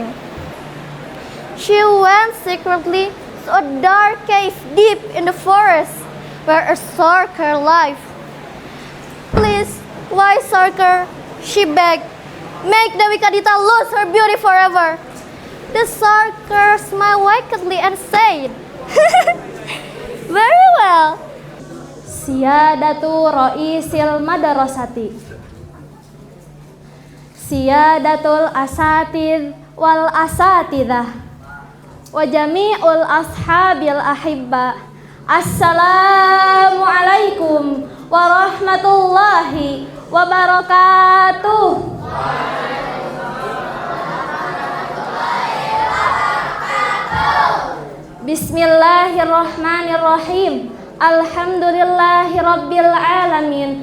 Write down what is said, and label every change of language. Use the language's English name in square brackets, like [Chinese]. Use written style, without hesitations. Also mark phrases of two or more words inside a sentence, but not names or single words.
[English] She went secretly to a dark cave deep in the forest where a sorcerer lived. "Please, wise sorcerer," she begged, "make Dewi Kadita lose her beauty forever." The sorcerer smiled wickedly and said, "Very well." [Arabic] سيادة رئيس المدرسة، سيادة الأساتيذ والأساتذة، وجميع الأصحاب الأحباء. السلام عليكم ورحمة الله وبركاته. بسم الله الرحمن الرحيم. الحمد لله رب العالمين.